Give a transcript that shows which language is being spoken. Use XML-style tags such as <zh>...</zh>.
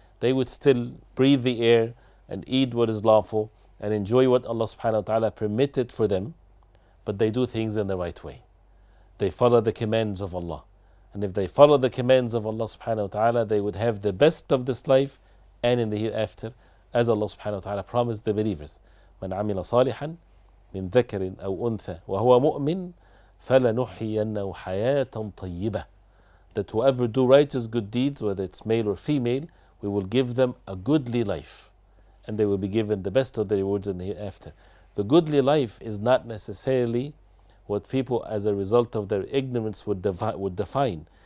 <en>They would still breathe the air and eat what is lawful and enjoy what Allah subhanahu wa ta'ala permitted for them, but they do things in the right way. They follow the commands of Allah. And if they follow the commands of Allah subhanahu wa ta'ala, they would have the best of this life and in the hereafter, as Allah subhanahu wa ta'ala promised the believers.</en> <ar>من عمل صالحا من ذكر أو أنثى وهو مؤمن فلنحيينه حياة طيبة.</ar> <en>That whoever do righteous good deeds, whether it's male or female, we will give them a goodly life, and they will be given the best of the rewards in the hereafter. The goodly life is not necessarily what people as a result of their ignorance would define.</en>